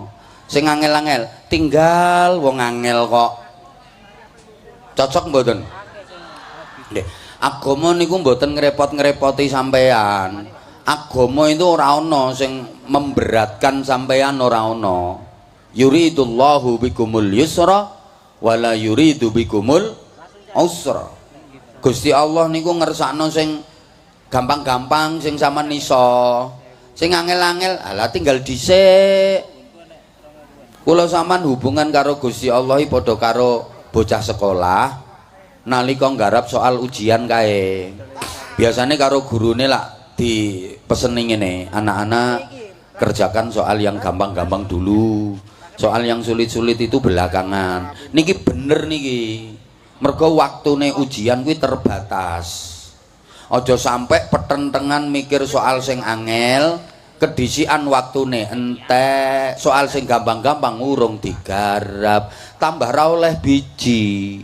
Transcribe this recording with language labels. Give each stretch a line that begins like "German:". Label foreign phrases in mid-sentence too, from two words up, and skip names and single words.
Javanese: Sing angel-angel tinggal wong angel kok. Cocok mboten? Nggih. Agama niku mboten ngrepot-ngrepoti sampean. Agama itu ora ana sing memberatkan sampean, ora ana.
Arabic: Yuridullahu bikumul yusra wala yuridu bikumul usra.
Javanese: Gusti Allah niku ngersakno sing gampang-gampang, sing sampean iso. Sing angel-angel alah tinggal dhisik. Kula sampean hubungan karo Gusti Allah padha karo bocah sekolah nalika nggarap soal ujian kae. Biasanya karo gurune lak dipeseni ngene,
Indonesian: anak-anak kerjakan soal yang gampang-gampang dulu. Soal yang sulit-sulit itu belakangan.
Javanese: Niki bener niki. Mergo waktune ujian kuwi terbatas. Aja sampai petentengan mikir soal sing angel, kedisian waktune entek, soal sing gampang-gampang urung digarap, tambah ra oleh biji.